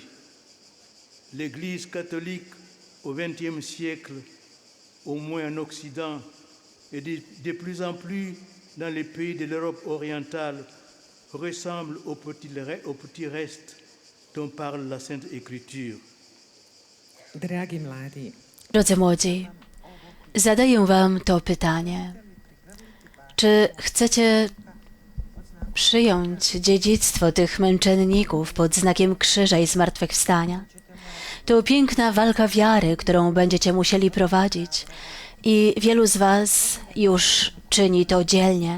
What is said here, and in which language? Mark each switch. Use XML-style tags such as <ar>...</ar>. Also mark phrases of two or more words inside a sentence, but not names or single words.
<fr>L'Église catholique au XXe siècle, au moins en Occident, et de plus en plus dans les pays de l'Europe orientale, ressemble au petit reste dont parle la Sainte Écriture.</fr> <hr>Dragi mladi,</hr> <pl>Drodzy młodzi, zadaję wam to pytanie. Czy chcecie przyjąć dziedzictwo tych męczenników pod znakiem krzyża i zmartwychwstania? To piękna walka wiary, którą będziecie musieli prowadzić i wielu z was już czyni to dzielnie.</pl>